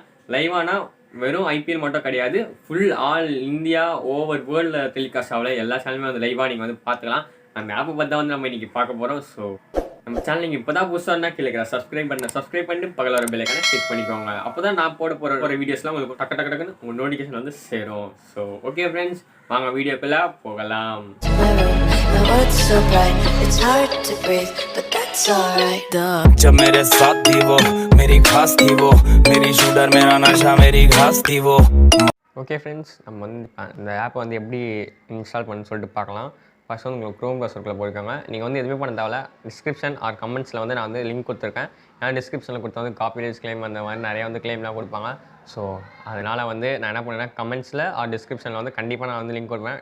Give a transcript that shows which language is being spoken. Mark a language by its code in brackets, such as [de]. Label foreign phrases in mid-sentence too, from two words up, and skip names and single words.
[ta] லைவானா வெறும் ஐபிஎல் மட்டும் கிடையாது, [en] full all India over world telecast [ta] ஆகல எல்லா சேனலுமே லைவாக நீங்கள் பார்த்துக்கலாம். அந்த ஆப்பை பற்றி தான் நம்ம இன்றைக்கி பார்க்க போகிறோம். ஸோ நம்ம சேனல் நீங்கள் இப்போ தான் புதுசாக இருந்தால் கீழே சப்ஸ்கிரைப் பண்ணிட்டு பக்கத்தில் வர பெல்லைக்கான கிளிக் பண்ணிக்கோங்க. அப்போ தான் நான் போகிற வீடியோஸ்லாம் உங்களுக்கு டக்குன்னு உங்கள் நோட்டிஃபிகேஷன் சேரும். [en] so okay friends, [ta] வாங்க வீடியோக்குள்ளே போகலாம். [hi] जब मेरे साथ थी वो मेरी खास थी वो मेरी शूटर मेरा नशा मेरी घास थी वो. [en] okay friends, [ta] நம்ம இந்த ஆப்பை எப்படி இன்ஸ்டால் பண்ணு சொல்லிட்டு பார்க்கலாம். ஃபர்ஸ்ட் உங்களுக்கு க்ரோம் ப்ரௌசருக்குள்ளே போயிருக்காங்க. நீங்கள் எதுவுமே பண்ண தேவையில்ல. [en] description or comments [ta] நான் லிங்க் கொடுத்துருக்கேன். ஏன்னா டிஸ்கிரிப்ஷனில் கொடுத்தா [en] copyrights claim [ta] அந்த மாதிரி நிறையா கிளைம்லாம் கொடுப்பாங்க. ஸோ அதனால் நான் என்ன பண்ணுறேன், [en] comments or description [ta] கண்டிப்பாக நான் லிங்க் கொடுப்பேன்.